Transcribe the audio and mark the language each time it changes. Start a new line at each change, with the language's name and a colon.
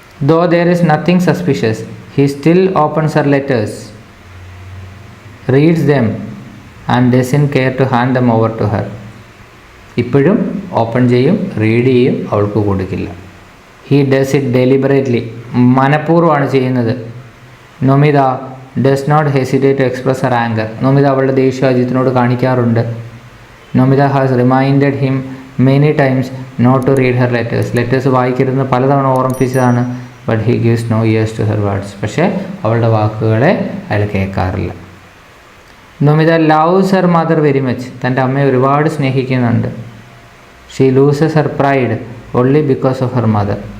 English: Though there is nothing suspicious, he still opens her letters, reads them and doesn't care to hand them over to her.
Malayalam: ഇപ്പോഴും open ചെയ്യും, read ചെയ്യും, അവൾക്ക് കൊടുക്കില്ല.
English: he does it deliberately.
Malayalam: മനഃപൂർവ്വമാണ് ചെയ്യുന്നത്.
English: Namitha does not hesitate to express her anger.
Malayalam: Namitha അവളുടെ ദേഷ്യം അജിത്തിനോട് കാണിക്കാറുണ്ട്.
English: Namitha has reminded him many times not to read her letters.
Malayalam: Letters വായിക്കരുതെന്ന് പലതവണ ഓർമ്മിപ്പിച്ചതാണ്.
English: But he gives no ears to her words.
Malayalam: പക്ഷേ അവളുടെ വാക്കുകളെ അയാൾ കേൾക്കാറില്ല. Namitha
English: Loves her mother very much.
Malayalam: തൻ്റെ അമ്മയെ ഒരുപാട് സ്നേഹിക്കുന്നുണ്ട്.
English: She loses her pride only because of her mother.